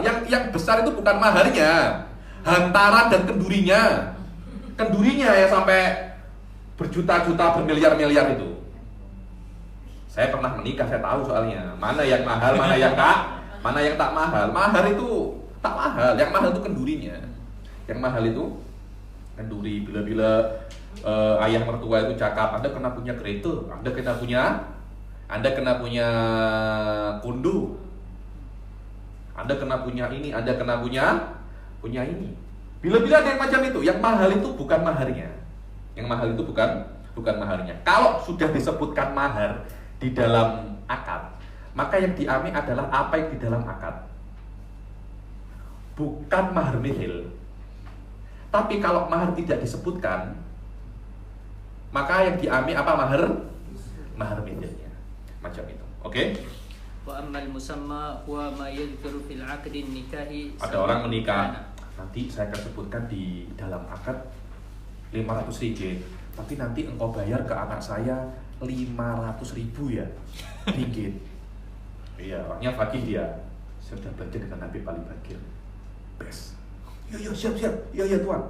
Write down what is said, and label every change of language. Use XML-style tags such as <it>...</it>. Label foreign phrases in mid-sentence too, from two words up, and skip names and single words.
<ms>Yang besar itu bukan maharnya, hantaran dan kendurinya ya sampai berjuta-juta, bermiliar-miliar itu. Saya pernah menikah, saya tahu soalnya mana yang mahal, mana yang tak mahal. Mahar itu tak mahal, yang mahal itu kendurinya. Yang mahal itu kenduri. Bila ayah mertua itu cakap, Anda kena punya kereta, Anda kena punya kundu, Anda kena punya ini, Anda kena punya ini. Bila-bila ada yang macam itu, yang mahal itu bukan maharnya. Yang mahal itu bukan maharnya. Kalau sudah disebutkan mahar di dalam akad, maka yang diambil adalah apa yang di dalam akad, bukan mahar nihil. Tapi kalau mahar tidak disebutkan, maka yang diambil apa? Mahar mithlnya. Macam itu. Oke?</ms> <ar>وأما المسمى هو ما يذكر في عقد النكاح.</ar> <ms>Ada orang menikah, nanti saya akan sebutkan di dalam akad 500 ringgit, tapi nanti engkau bayar ke anak saya 500.000 ya ringgit. Iya, orangnya fakih dia. Saya sudah belajar dengan Nabi paling bakir. Best. Iya, siap. Iya, Tuan.</ms>